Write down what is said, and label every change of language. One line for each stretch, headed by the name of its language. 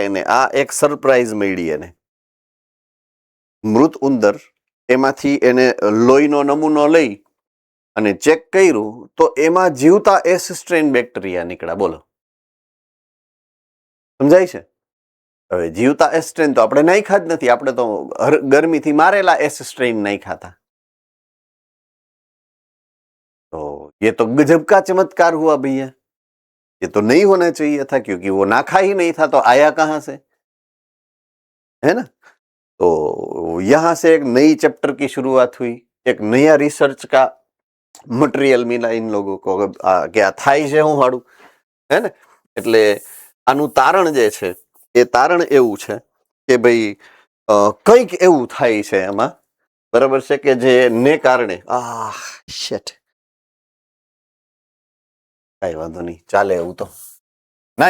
Gujarati: એને આ એક સરપ્રાઈઝ મળી. એને મૃત ઉંદર એમાંથી એને લોહીનો નમૂનો લઈ અને ચેક કર્યું તો એમાં જીવતા એસ સ્ટ્રેઇન બેક્ટેરિયા નીકળ્યા. બોલો, સમજાય છે? હવે જીવતા એસ સ્ટ્રેઇન તો આપણે નાખ્યા જ નથી. આપણે તો ગરમીથી મારેલા એસ સ્ટ્રેઇન નાખ્યા હતા.
Hindi: तो ये तो गजब का चमत्कार हुआ भैया, ये तो नहीं होना चाहिए था, क्योंकि वो नाखा ही नहीं था, तो आया कहां से? है ना? तो यहां से एक नई चैप्टर की शुरुआत हुई, एक नया रिसर्च का मटेरियल मिला इन लोगों को.
Gujarati: क्या थाई છે હું હાડું, હે ને? એટલે આનું તારણ જે છે એ તારણ એવું છે કે ભાઈ કંઈક એવું થાય છે એમાં, બરાબર છે, કે જે ને કારણે શેટ, કઈ વાંધો નહીં, ચાલે એવું તો ના.